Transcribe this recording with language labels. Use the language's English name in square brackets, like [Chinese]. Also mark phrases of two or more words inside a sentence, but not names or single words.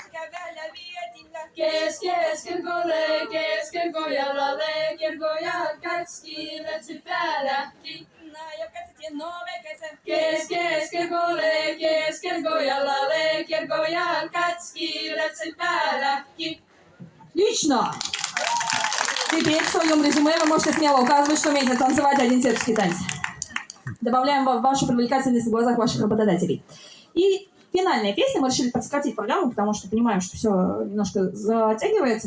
[Estonian] Keskelgolle, keskelgojalalle, kergojal kaks kiiletsid päälläki. Keskelgolle, keskelgojalalle, kergojal kaks kiiletsid päälläki. [Russian] Отлично! Теперь в своем резюме вы можете смело указывать, что умеете танцевать один сельский танец. Добавляем вашу привлекательность в глазах ваших работодателей. И финальная песня. Мы решили подсократить программу, потому что понимаем, что все немножко затягивается.